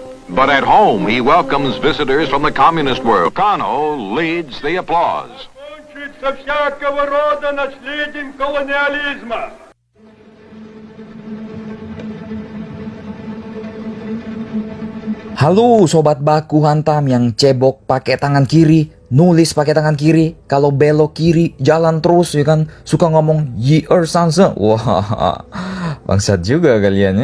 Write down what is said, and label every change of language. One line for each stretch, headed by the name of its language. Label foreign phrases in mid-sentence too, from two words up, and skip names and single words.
English: But at home, he welcomes visitors from the communist world. Kano leads the applause.
Russian: Покончить со всякого рода наследием колониализма.
Indonesian: Halo sobat baku hantam yang cebok pakai tangan kiri, nulis pakai tangan kiri, kalau belok kiri jalan terus ya kan, suka ngomong Yi Sanse. Wah, bangsat juga kalian ya.